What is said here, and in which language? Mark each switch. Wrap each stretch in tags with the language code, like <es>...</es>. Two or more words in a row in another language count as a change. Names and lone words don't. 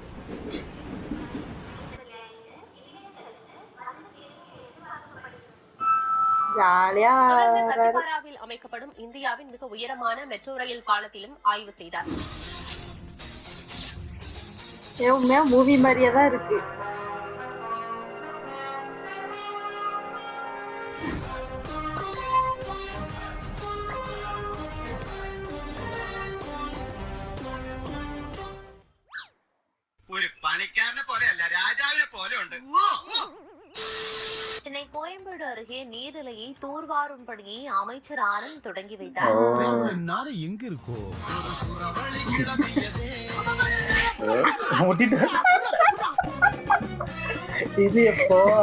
<ta>ஜாலியா கத்திபாராவில் அமைக்கப்படும் இந்தியாவின் மிக உயரமான மெட்ரோ ரயில் பாலத்திலும் ஆய்வு செய்தார். உண்மையா மூவி மாதிரியே தான் இருக்கு.</ta> <ml>ഒരു പണിക്കാരനെ പോലെയല്ല രാജാവിനെ പോലെ ഉണ്ട്.</ml> <ta>சென்னை கோயம்பேடு அருகே நீர்நிலையை தூர்வாரும் பணியை அமைச்சர் ஆனந்த் தொடங்கி வைத்தார். எங்க இருக்கோ இது எப்போ</ta>